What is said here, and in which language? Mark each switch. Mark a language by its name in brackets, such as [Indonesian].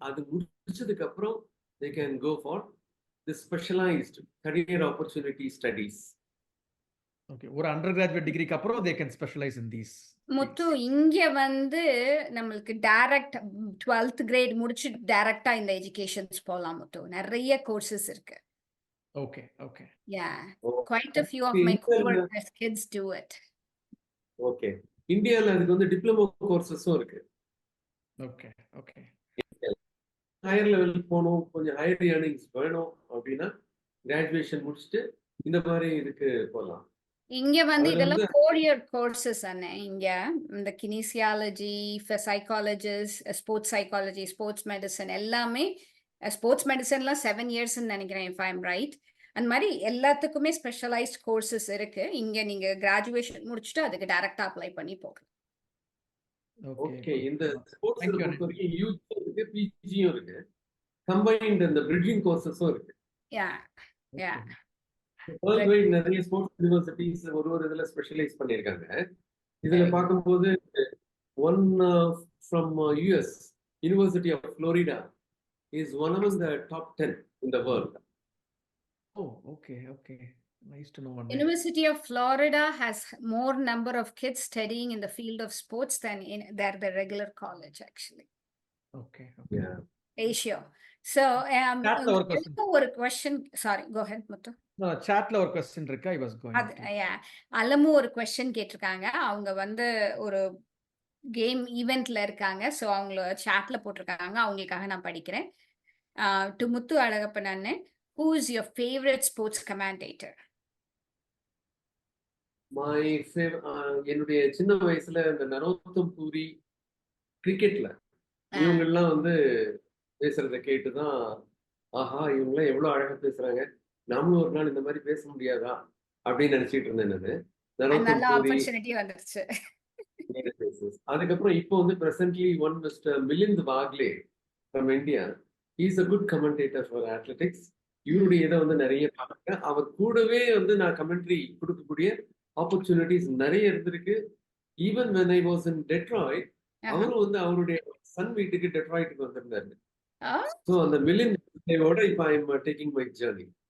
[Tamil] அது முடிச்சதுக்கு அப்புறம் [English] they can go for the specialized career opportunity studies. Okay, [Tamil] ஒரு undergraduate டிகிரிக்கு அப்புறம் [English] they can specialize in these. [Tamil] முத்து, இங்க வந்து நம்மளுக்கு டைரக்ட் 12th கிரேட் முடிச்சு டைரக்டா இந்த எஜுகேஷன்ஸ் போலாம் முத்து. நிறைய கோர்சஸ் இருக்கு. [English] Okay, okay. Yeah, quite a few of my coworkers kids do it. [Tamil] Okay, இந்தியால அதுக்கு வந்து டிப்ளமோ கோர்சஸும் இருக்கு. [English] Okay, okay. [Tamil] ஹையர் லெவலுக்கு போகணும், கொஞ்சம் ஹையர் ஏர்னிங்ஸ் வேணும் அப்படின்னா கிராஜுவேஷன் முடிச்சுட்டு இந்த மாதிரி இதுக்கு போகலாம். இங்க வந்து இதெல்லாம் 4-year கோர்சஸ் அண்ணே. இங்க இந்த கினிசியாலஜி, psychologist, sports psychology, sports medicine எல்லாமே, ஸ்போர்ட்ஸ் மெடிசன்லாம் 7 இயர்ஸ்ன்னு நினைக்கிறேன், [English] if I'm right. [Tamil] அந்த மாதிரி எல்லாத்துக்குமே ஸ்பெஷலைஸ்ட் கோர்சஸ் இருக்கு. இங்க நீங்க கிராஜுவேஷன் முடிச்சுட்டு அதுக்கு டைரக்டா அப்ளை பண்ணி போகலாம். ஓகே, இந்த ஸ்போர்ட்ஸ் பொறுத்தவரைக்கும் யூத் இருக்கு, பிஜியும் இருக்கு, கம்பைன்ட் இந்த பிரிட்ஜிங் கோர்சஸும் இருக்கு. யா யா, வேர்ல்ட் வைட் நிறைய ஸ்போர்ட்ஸ் யூனிவர்சிட்டிஸ் ஒரு இதுல ஸ்பெஷலைஸ் பண்ணியிருக்காங்க. இதுல பார்க்கும்போது [English] One from US, university of Florida is one among the top 10 in the world. Oh, okay, okay. Nice to know. University of Florida has more number of kids studying in the field of sports than in the regular college actually. Okay, okay. Yeah. Ratio. So, [Tamil] Chatல ஒரு question. ஒரு question. [English] Sorry, go ahead, Muthu. [Tamil] No, chatல ஒரு question இருக்கு. [English] I was going [Tamil] அது [English] to. yeah. [Tamil] Alamu ஒரு question கேட்டிருக்காங்க. அவங்க வந்து ஒரு கேம் ஈவென்ட்ல இருக்காங்க. ஸோ அவங்கள chatல போட்டிருக்காங்க. அவங்களுக்காக நான் படிக்கிறேன். [English] To Muthu Alagappan அண்ணன், who is your favorite sports commentator? [Tamil] My என்னுடைய சின்ன வயசுல இந்த நரோத்தம் பூரி கிரிக்கெட்ல இவங்கெல்லாம் வந்து பேசுறத கேட்டுதான் ஆஹா இவங்கெல்லாம் எவ்வளவு அழகா பேசுறாங்க, நாமளும் ஒரு நாள் இந்த மாதிரி பேச முடியாதா அப்படின்னு நினைச்சிட்டு இருந்தேன் நானு. நரோத்தம் நல்ல பூரி ஆப்பர்ச்சுனிட்டி வந்துருச்சு. அதுக்கப்புறம் இப்போ வந்து [English] presently one Mr. Milind Wagle from India. He is a good commentator for athletics. [Tamil] இவருடைய இதை வந்து நிறைய பார்க்கிறேன். அவர் கூடவே வந்து நான் கமெண்ட்ரி கொடுக்கக்கூடிய ஆப்பர்ச்சுனிட்டிஸ் நிறைய இருந்திருக்கு. Even [English] when I was in Detroit, [Tamil] அவரும் வந்து அவருடைய சன் வீட்டுக்கு டெட்ராய்ட்டுக்கு வந்திருந்தாரு. [English] so [Tamil] அந்த மிலிந்தோட இப்போ [English] I am taking my journey.